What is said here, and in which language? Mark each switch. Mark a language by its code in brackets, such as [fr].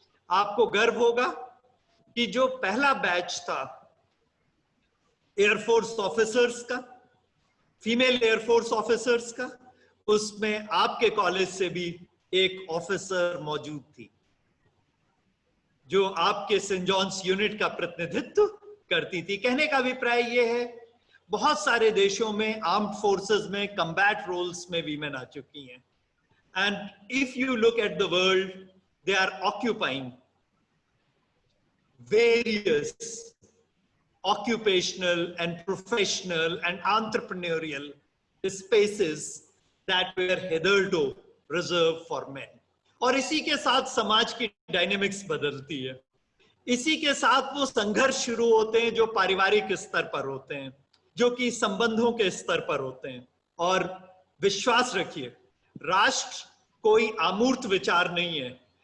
[hi] आपको गर्व होगा कि जो पहला बैच था एयरफोर्स ऑफिसर्स का, फीमेल एयरफोर्स ऑफिसर्स का, उसमें आपके कॉलेज से भी एक ऑफिसर मौजूद थी जो आपके सेंट जॉन्स यूनिट का प्रतिनिधित्व करती थी। कहने का अभिप्राय यह है, बहुत सारे देशों में आर्म्ड फोर्सेस में कम्बैट रोल्स में वीमेन आ चुकी हैं। [en] And if you look at the world, they are occupying various occupational and professional and entrepreneurial spaces that were hitherto reserved for men. [hi] और इसी के साथ समाज की डायनेमिक्स बदलती है। इसी के साथ वो संघर्ष शुरू होते हैं जो पारिवारिक स्तर पर होते हैं, जो कि संबंधों के स्तर पर होते हैं। और विश्वास रखिए, राष्ट्र कोई अमूर्त विचार नहीं है।